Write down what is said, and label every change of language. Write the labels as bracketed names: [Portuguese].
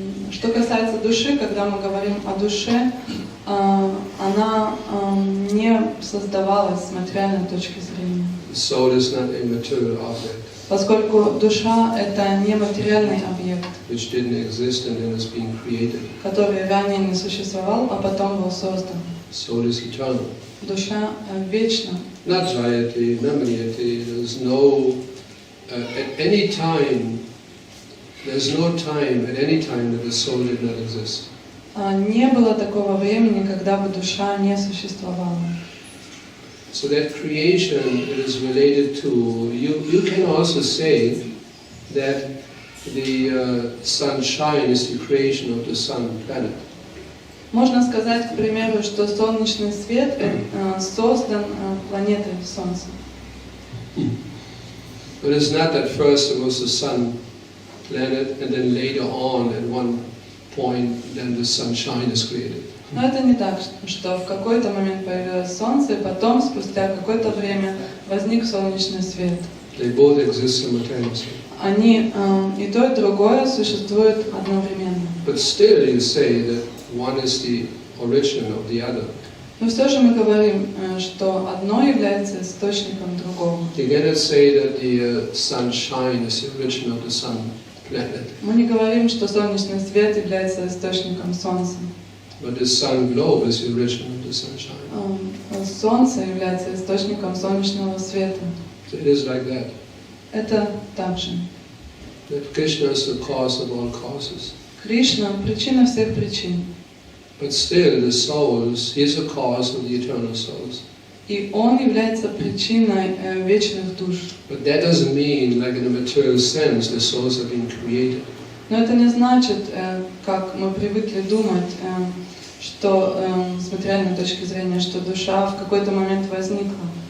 [Russian] Что касается души, когда мы говорим о душе, она не создавалась с материальной точки зрения. [English] The soul is not a material object, [Russian] Поскольку душа — это не материальный объект, [English] which didn't exist and then is being created. [Russian] который ранее не существовал, а потом был создан. [English] Soul is eternal. [Russian] Душа вечна. [English] Not jayati, not maniyati, there's no, at any time, there's no time, at any time that the soul did not exist. [Russian] Не было такого времени, когда бы душа не существовала. [English] So that creation is related to, you can also say that the sunshine is the creation of the sun planet. [Russian] Можно сказать, к примеру, что солнечный свет создан планетой Солнца. [English] But it's not that first it was the sun planet and then later on at one point then the sunshine is created. [Russian] Но это не так, что в какой-то момент появилось Солнце, и потом, спустя какое-то время, возник солнечный свет. [English] They both exist simultaneously. [Russian] Они и то, и другое существуют одновременно. [English] But still you say that one is the origin of the other. [Russian] Но все же мы говорим, что одно является источником другого. [English] You cannot say that the sunshine is the origin of the sun planet. [Russian] Мы не говорим, что солнечный свет является источником Солнца. [English] But the sun globe is the origin of the sunshine. [Russian] Солнце является источником солнечного света. [English] So it is like that. [Russian] Это так же. [English] That Krishna is the cause of all causes. [Russian] Кришна – причина всех причин. [English] But still the souls, he is the cause of the eternal souls. [Russian] И Он является причиной вечных душ. [English] But that doesn't mean, like in a material sense, the souls have been created. [Russian] Но это не значит, как мы привыкли думать, что с материальной точки зрения, что душа в какой-то момент возникла.